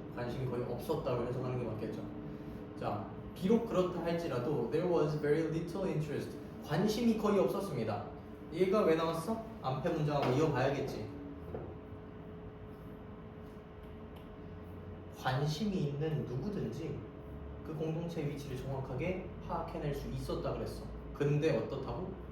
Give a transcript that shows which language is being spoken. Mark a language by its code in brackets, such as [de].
[ko] 관심이 거의 없었다고 해석하는 게 맞겠죠. 자, 비록 그렇다 할지라도 [en] there was very little interest. [ko] 관심이 거의 없었습니다. 얘가 왜 나왔어? 앞에 문장하고 이어봐야겠지. 관심이 있는 누구든지 그 공동체 위치를 정확하게 파악해낼 수 있었다 그랬어. 근데 어떻다고?